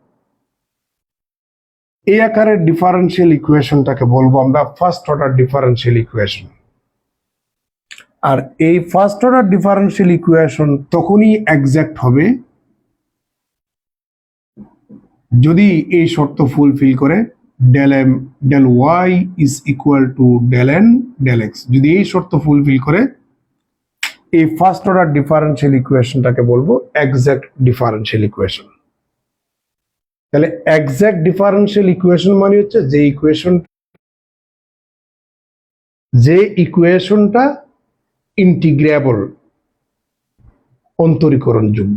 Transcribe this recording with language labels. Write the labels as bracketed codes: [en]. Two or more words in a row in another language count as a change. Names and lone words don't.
[bn] এই আকারের [en] differential equationটাকে [bn] বলবো আমরা [en] first order differential equation. [bn] আর এই [en] first order differential equation [bn] তখনই এক্সাক্ট হবে যদি এই শর্ত ফুলফিল করে [en] del m del y is equal to del n del x। [bn] যদি এই শর্ত ফুলফিল করে এই [en] first order differential equationটাকে [bn] বলবো [en] exact differential equation. [bn] তাহলে [en] exact differential equation [bn] মানে হচ্ছে যে ইকুয়েশনটা ইন্টিগ্রেবল, অন্তরীকরণযোগ্য।